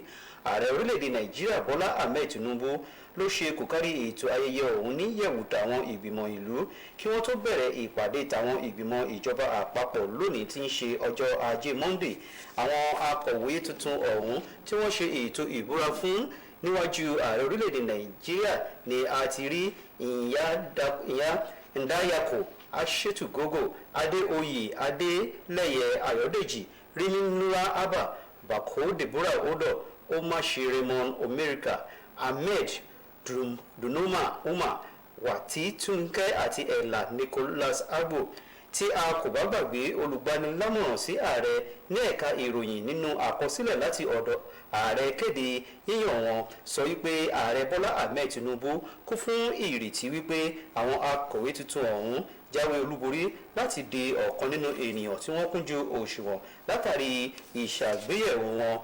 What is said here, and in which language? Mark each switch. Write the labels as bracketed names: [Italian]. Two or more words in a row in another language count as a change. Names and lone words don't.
[Yoruba] Ààrẹ orílẹ̀-èdè Nàìjíríà Bọ́lá Ahmed Tinubu ló ṣe kòkárí ètò ayẹyẹ ọ̀hún ní yẹ̀wù tàwọn ìgbìmọ̀ ìlú kí wọ́n tó bẹ̀rẹ̀ ìpàdé tàwọn ìgbìmọ̀ ìjọba àpapọ̀ lónìí tí ń ṣe ọjọ́ Ajé Monday. Àwọn akọ̀wé tuntun ọ̀hún tí wọ́n ṣe ètò ìbúra fún níwájú ààrẹ orílẹ̀-èdè Nàìjíríà ni a ti rí ìyá Ndayako Aṣètùgógó, Adéoyè Adélẹ́yẹ Ayọ̀dèjì, Rímínúwá Abba, Bako Deborah Odo, Omaṣe Raymond Omerika, Ahmed Dunuma Umar, Wati Túnkẹ́ àti Ella Nicholas Agbo. Tí a kò bá gbàgbé olùgbanilámọ̀ràn sí ààrẹ ní ẹ̀ka ìròyìn nínú àkọsílẹ̀ láti ọ̀dọ̀ ààrẹ kéde yíyàn wọn sọ wípé ààrẹ Bọ́lá Ahmed Tinubu kún fún ìrètí wípé àwọn akọ̀wé tuntun ọ̀hún jáwé olúborí láti di ọ̀kan nínú ènìyàn tí wọ́n kúnjú òṣùwọ̀n látàrí ìṣàgbéyẹ̀wò wọn.